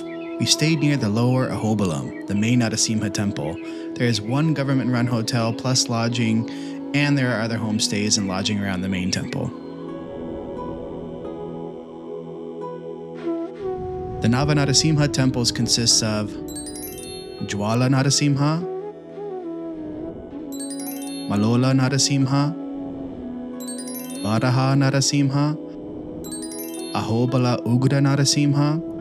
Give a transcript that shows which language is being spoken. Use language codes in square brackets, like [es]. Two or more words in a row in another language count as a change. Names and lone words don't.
[en] We stayed near the lower Ahobilam, the main Narasimha temple. There is one government-run hotel plus lodging, and there are other homestays and lodging around the main temple. The Nava Narasimha temples consists of Jwala Narasimha, Malola Narasimha, Varaha Narasimha, Ahobilam Ugra Narasimha,